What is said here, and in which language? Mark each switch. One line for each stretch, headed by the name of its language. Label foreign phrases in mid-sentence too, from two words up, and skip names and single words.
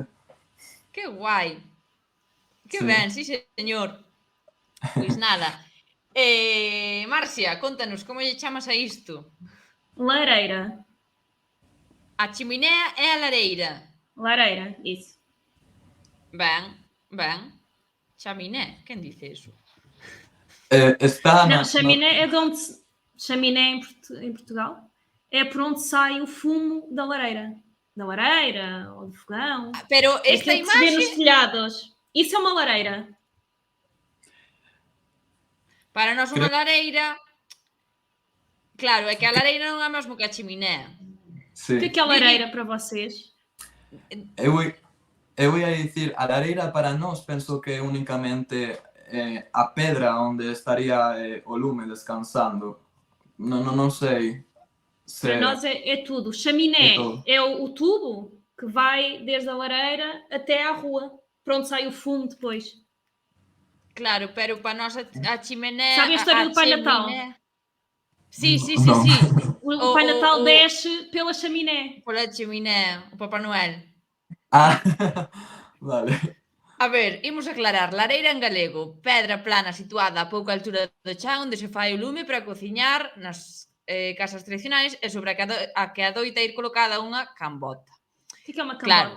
Galician: Que guai. Que ben, sí, señor. Pois nada. Marcia, contanos, como lle chamas a isto? Lareira. A chiminea é a lareira.
Portuguese: Lareira, isso.
Galician: Ben. Chaminé, quen dice eso?
Portuguese: Não, chaminé é de onde... Chaminé em Portugal é por onde sai o fumo da lareira. Da lareira ou do fogão.
Galician: Pero esta
Portuguese: imagem... que se vê nos telhados. Isso é uma lareira.
Galician: Para nós unha lareira... Claro, é que a lareira non é mesmo que a chiminea. Sí.
Portuguese: O que é a lareira para vocês?
Galician: Eu ia dicir, a lareira para nós penso que é únicamente a pedra onde estaría o lume descansando. Non sei.
Portuguese: Para nós é tudo. Chaminé é o tubo que vai desde a lareira até à rua, para onde sai o fumo depois.
Galician: Claro, pero para nós a chimenea...
Portuguese: Sabe a história do Pai Natal?
Galician: Sí.
Portuguese: O Pai Natal desce pela chaminé. Pela chaminé, o Papá Noel.
Galician: Vale. A ver, imos aclarar. Lareira en galego, pedra plana situada a pouca altura do chan onde se fai o lume para cociñar nas casas tradicionais e sobre a que adoita ir colocada unha cambota. O que é unha cambota?